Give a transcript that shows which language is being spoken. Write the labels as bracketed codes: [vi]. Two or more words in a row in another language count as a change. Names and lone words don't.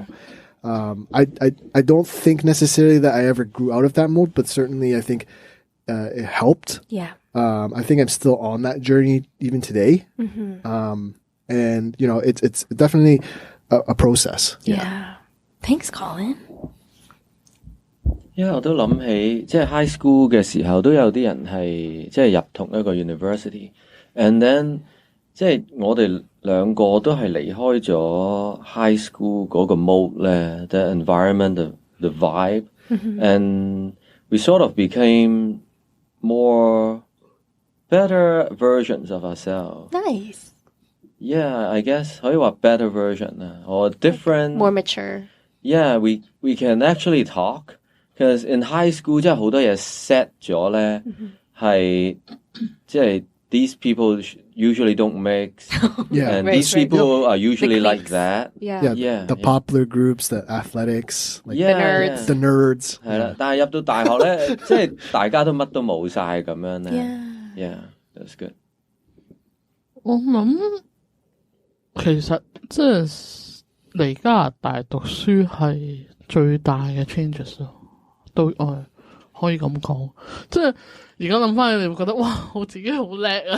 [en] I don't think necessarily that I ever grew out of that mold, but certainly I think it helped. Yeah. I think I'm still on that journey even today. And you know, it's definitely a process. Yeah. Thanks, Colin. [yue] 因為我都諗起，即係 [en] high school [yue] 嘅時候都有啲人係即係入同一個 university， [en] and then [yue] 即係我哋兩個都係離開咗 [en] high school [yue] 嗰個 mode 咧 ， [en] the environment，the vibe，and we sort of became more better versions of ourselves. Nice. Yeah, I guess [yue] 可以話 [en] better version 啊，or different. More mature. Yeah, we can actually talk.Because in high school [yue] 即係好多嘢 set 咗咧，係即係 [en] these people usually don't mix, and these people are usually like that. Yeah, the popular groups, the athletics, like the nerds. [yue] 係啦，但係入到大學咧，即係大家都乜都冇晒咁樣咧。 [en] Yeah, that's good. [yue] 我諗其實即係嚟加拿大讀書係最大嘅 changes 咯。都可以咁講，即係而家諗翻，你會覺得哇，我自己好叻啊！